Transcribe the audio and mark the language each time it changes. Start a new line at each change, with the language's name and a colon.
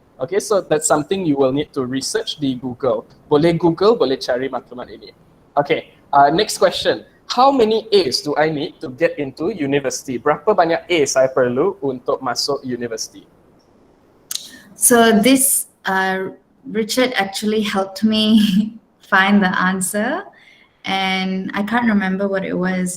English: Okay, so that's something you will need to research di Google.
Malay: Boleh Google, boleh cari maklumat ini.
English: Okay, next question. How many A's do I need to get into university?
Malay: Berapa banyak A saya perlu untuk masuk university?
English: So this, Richard actually helped me find the answer. And I can't remember what it was.